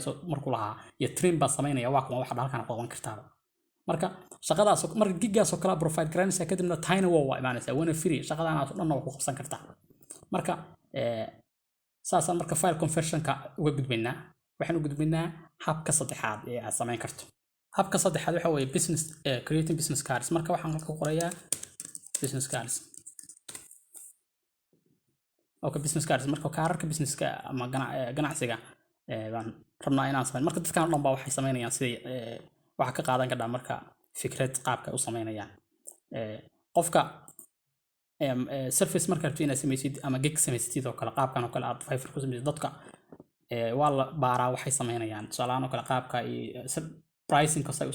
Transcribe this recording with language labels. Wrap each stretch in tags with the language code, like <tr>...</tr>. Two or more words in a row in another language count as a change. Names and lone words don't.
<so>markuu lahaa iyo trim baa sameynaya waa kuma waxa halkan qaban kartaa marka shaqadaas marka giggaas oo kala provide gareynaysa kadibna TinyWow waa imaanaysa wana free shaqadan aad dhan oo ku qabsan kartaa marka saasan marka file conversion ka uga gudbinaa waxaan u gudbinaa habka saddexaad ee aad sameyn karto habka saddexaad waxa weeye</so> <en>business creating business cards</en> <so>marka waxaan halka ku qorayaa</so> <en>business cards okay business cards</en> <so>marka kaararka businesska ama ganacsiga baan rabnaa inaan sameeyo marka dadkan oo dhan baa waxay sameynayaan sidii waxa ka qaadan kartaa marka fikrad qaabka u sameynayaan qofka surface marka rabtid inaad sameysid ama gig sameysid oo kale qaabkan oo kale aad Fiverr ku sameysid dadka waa la baaraa waxay sameynayaan tusaalahan oo kale qaabka pricing ka say</so>